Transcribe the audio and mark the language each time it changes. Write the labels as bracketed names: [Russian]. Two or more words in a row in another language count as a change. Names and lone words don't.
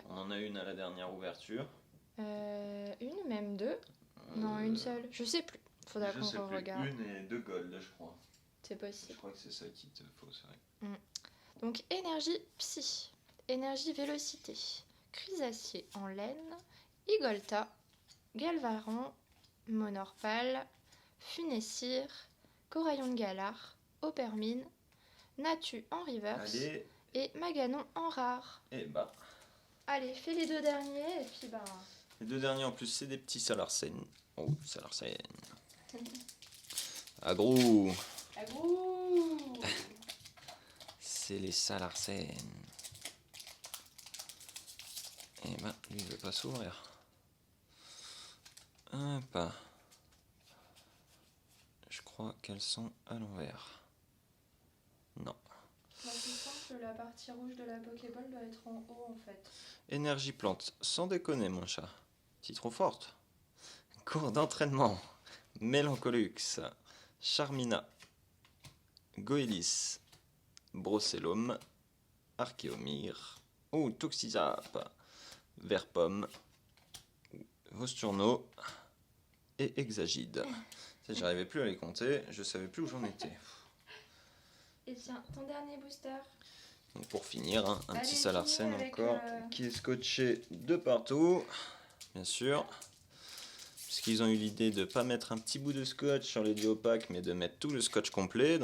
[French] On en a une à la dernière ouverture. Une ou même deux? Non, une seule. Je sais plus. Faudra qu'on regarde. Une et deux golds, je crois. C'est possible. Je crois que c'est ça qu'il te faut, c'est vrai. Donc énergie psy, énergie vélocité, Chrysacier en laine, Igolta, Galvaran, Monorpal, Funessir, Coraillon de Galar, Hoppermine, Natu en reverse Allez, et Maganon en rare. et bah. Allez, fais les deux derniers et puis bah... Les deux derniers en plus, c'est des petits Salarsen. Oh, Salarsen. Agro. Agouh. C'est les Salarsen. Et ben, lui, il veut pas s'ouvrir. Hop. Je crois qu'elles sont à l'envers. Non. Moi, je sens que la partie rouge de la Pokéball doit être en haut en fait. Énergie plante, sans déconner, mon chat. T'es trop forte. Cours d'entraînement. Mélancolux. Charmina. Goélis. Brocellum. Archéomir. Oh, Toxizap. Verpomme. Vosturno. Et Hexagide. J'arrivais plus à les compter, je savais plus où j'en étais. Et tiens, ton dernier booster. Donc pour finir, hein, un Allez, petit Salarsen finis avec, encore, qui est scotché de partout, bien sûr. Parce qu'ils ont eu l'idée de ne pas mettre un petit bout de scotch sur les duopacs, mais de mettre tout le scotch complet.